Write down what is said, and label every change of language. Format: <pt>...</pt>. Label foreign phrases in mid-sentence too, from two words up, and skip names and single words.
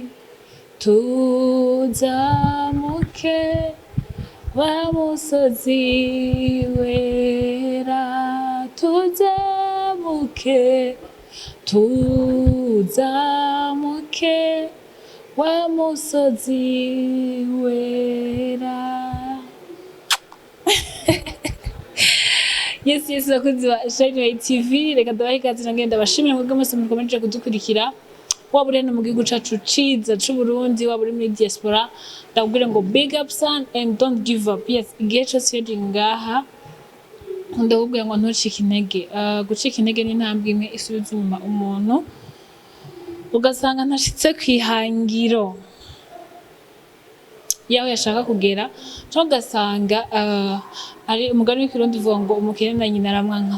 <rn>tuzamuke wa musozi wera, tuzamuke wa musozi wera. Yes, bakunzi ba Shine TV, reka ndabaha ikaze ngenda bashimira mwebwe mwese mukomeje kudukurikira, waba uri mu gihugu cacu ciza c'u Burundi, waba uri muri diaspora, ndakubwira ngo</rn> <en>big up son and don't give up.</en> <rn>Yes, igihe cyose yari ngaha ndakubwira ngo ntucike intege. Gucika intege ni intambwe imwe isubiza inyuma umuntu, ugasanga ntashitse kwihangiro yawe yashaka kugera, cyangwa ugasanga ari umugani w'ikirundi uvuga ngo umukene na nyina aramwanka.</rn>